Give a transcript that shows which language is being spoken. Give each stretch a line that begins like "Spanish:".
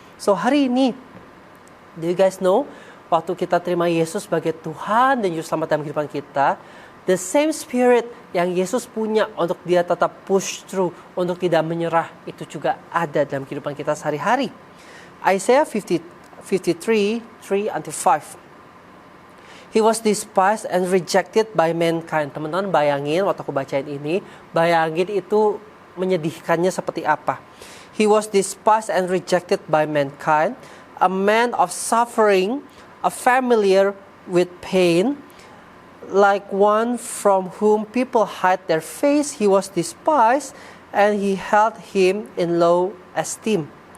Indonesian: So hari ini,
English: do you guys know,
Indonesian: waktu kita terima Yesus sebagai Tuhan dan Juru Selamat dalam kehidupan kita,
English: the same spirit
Indonesian: yang Yesus punya untuk dia tetap
English: push through,
Indonesian: untuk tidak menyerah, itu juga ada dalam kehidupan kita sehari-hari. Isaiah 53, 3-5.
English: He was despised and rejected by mankind.
Indonesian: Teman-teman bayangin waktu aku bacain ini, bayangin itu menyedihkannya seperti apa.
English: He was despised and rejected by mankind, a man of suffering, a familiar with pain, like one from whom people hide their face. He was despised, and he held him in low esteem.